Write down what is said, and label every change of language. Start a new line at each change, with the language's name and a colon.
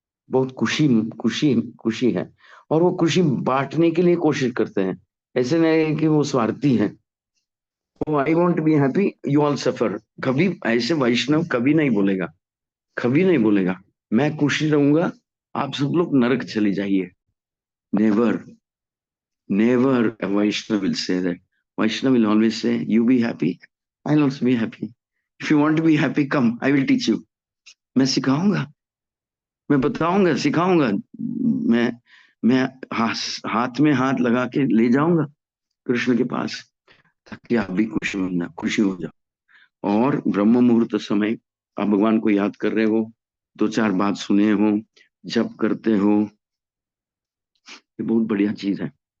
Hindi: बहुत खुशी खुशी खुशी है, और वो खुशी बांटने के लिए कोशिश करते हैं। ऐसे नहीं है कि वो स्वार्थी है, वो
English: I want be happy you all suffer,
Hindi: कभी ऐसे वैष्णव कभी नहीं बोलेगा, कभी नहीं बोलेगा मैं खुशी रहूंगा, आप सब लोग नरक चले जाइए।
English: Never, never a Vaishnav will say that. Vaishnav will always say, you be happy, I'll also be happy. If you want to be happy, come, I will teach you.
Hindi: मैं सिखाऊंगा, मैं बताऊंगा, सिखाऊंगा, मैं मैं हाथ में हाथ लगा के ले जाऊंगा कृष्ण के पास, ताकि आप भी खुशी हो जाओ। और ब्रह्म मुहूर्त समय आप भगवान को याद कर रहे हो, दो चार बात सुने हो, जप करते हो, ये बहुत बढ़िया चीज है।